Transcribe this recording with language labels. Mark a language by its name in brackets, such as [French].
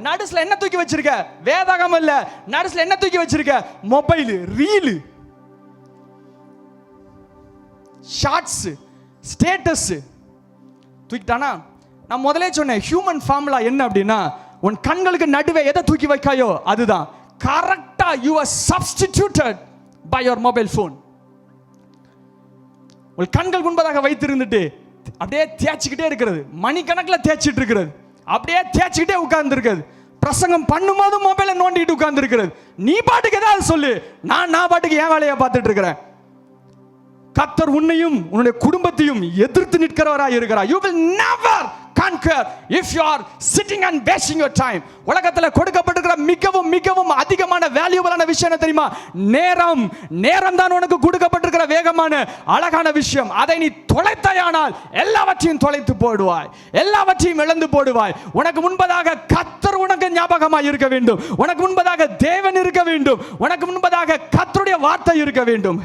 [Tamil] நடுசுல என்ன தூக்கி வச்சிருக்க? வேதாகம் இல்ல, நடுசுல என்ன தூக்கி வச்சிருக்க? Mobile, reel, shorts, status தூக்கிட்டானா? நான் முதலே சொன்னேன், ஹியூமன் ஃபார்முலா என்ன அப்படின்னா, உன் கண்களுக்கு நடுவே எதை தூக்கி வைக்காயோ அதுதான் கரெக்டா. [English] You are substituted by your mobile phone. [Tamil] உங்கள் கண்கள் முன்பதாக வைத்திருந்துட்டு அப்படியே தேய்ச்சிக்கிட்டே இருக்கிறது, மணிக்கணக்கில் தேய்ச்சிட்டு இருக்கிறது, அப்படியே தேய்ச்சிக்கிட்டே உட்கார்ந்து இருக்கிறது, பிரசங்கம் பண்ணும்போது மொபைலை நோண்டிட்டு உட்கார்ந்து இருக்கிறது. நீ பாட்டுக்கு ஏதாவது சொல்லு, நான் பாட்டுக்கு என் வேலையை பார்த்துட்டு இருக்கிறேன். கர்த்தர் உன்னையும் உன்னுடைய குடும்பத்தையும் எதிர்த்து நிற்கிறவராய் இருக்கிறார். [English] You will never conquer if you are sitting and wasting your time. [Tamil] உலகத்தில் கொடுக்கப்பட்டிருக்கிற மிகவும் மிகவும் அதிகமான வேல்யூபிளான விஷயம் என்ன தெரியுமா? நேரம். நேரம் தான் உனக்கு கொடுக்கப்பட்டிருக்கிற வேகமான அழகான விஷயம். அதை நீ தொலைத்தாயானால் எல்லாவற்றையும் தொலைத்து போடுவாய், எல்லாவற்றையும் இழந்து போடுவாய். உனக்கு முன்பதாக கர்த்தர் உனக்கு ஞாபகமாக இருக்க வேண்டும், உனக்கு முன்பதாக தேவன் இருக்க வேண்டும், உனக்கு முன்பதாக கர்த்தருடைய வார்த்தை இருக்க வேண்டும்.